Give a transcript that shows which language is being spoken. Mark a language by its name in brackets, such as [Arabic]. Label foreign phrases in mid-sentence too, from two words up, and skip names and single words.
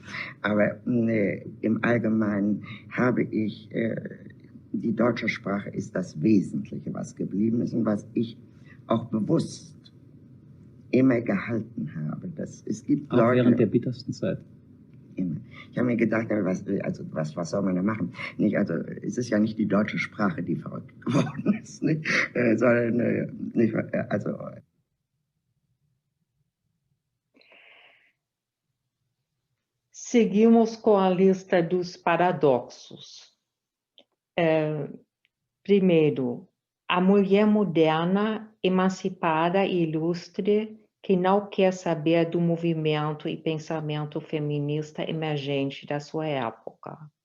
[German] Aber im Allgemeinen habe ich, die deutsche Sprache ist das Wesentliche, was geblieben ist und was ich auch bewusst immer gehalten habe. Es gibt auch Leute, während der bittersten Zeit. Ich habe mir gedacht, was soll man da machen? Nicht, also, es ist ja nicht die deutsche Sprache, die verrückt geworden ist, nicht? Sondern nicht, also. [Portuguese] Seguimos com a lista dos paradoxos. Primeiro, a mulher moderna, emancipada e ilustre, que não quer saber do movimento e pensamento feminista emergente da sua época.